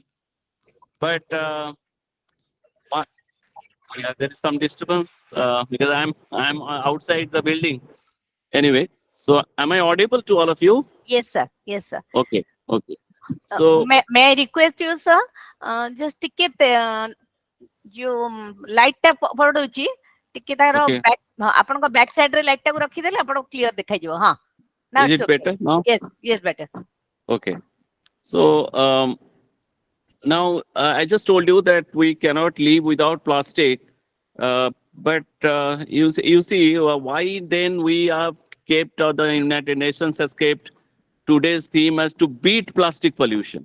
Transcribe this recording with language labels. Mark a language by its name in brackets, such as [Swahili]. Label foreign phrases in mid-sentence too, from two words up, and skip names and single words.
[English] But uh, yeah, there is some disturbance because I'm outside the building. Anyway, so am I audible to all of you? Yes, sir. Yes, sir. Okay, okay. So May I request you, sir? Just [Odia] ଟିକେ ଯୋଉ ଲାଇଟ୍ ଟା ପଡୁଛି ଟିକେ ତାର [English] okay, [Odia] ବ୍ୟାକ୍ ଆପଣଙ୍କ [English] back side [Odia] ରେ ଲାଇଟ୍ ଟାକୁ ରଖିଦେଲେ ଆପଣଙ୍କୁ କ୍ଲିୟର ଦେଖାଯିବ। ହଁ, [English] now is it's it okay. better now? Yes, yes, better. Okay. So now I just told you that we cannot live without plastic. But you see why then we have kept, or the United Nations has kept today's theme as to beat plastic pollution.